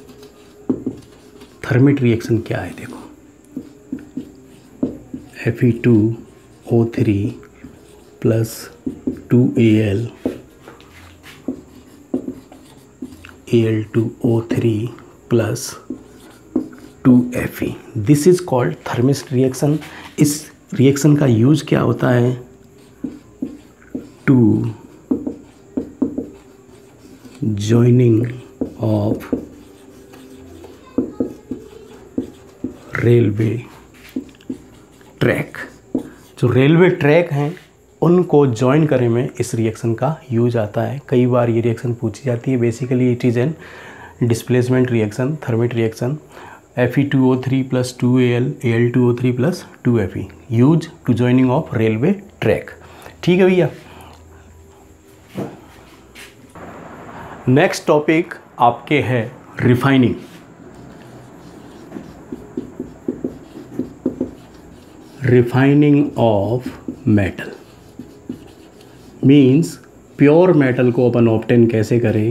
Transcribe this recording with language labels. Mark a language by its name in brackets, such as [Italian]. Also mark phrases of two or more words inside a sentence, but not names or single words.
[English] thermite reaction [Hindi] क्या है, देखो [English] Fe2O3 plus 2Al, Al2O3 plus 2Fe. this is called thermite reaction. [Hindi] इस रिएक्शन का यूज क्या होता है? [English] to joining of railway track. [Hindi] जो [English] railway track [Hindi] हैं उनको ज्वाइन करने में इस रिएक्शन का यूज आता है. कई बार ये रिएक्शन पूछी जाती है. [English] basically it is a displacement reaction, thermite reaction. Fe2O3 plus 2Al, Al2O3 plus 2Fe, use to joining of railway track. [Hindi] ठीक है भैया. [English] next topic [Hindi] आपके है रिफाइनिंग. [English] refining of metal means pure metal [Hindi] को अपन ऑब्टेन कैसे करें.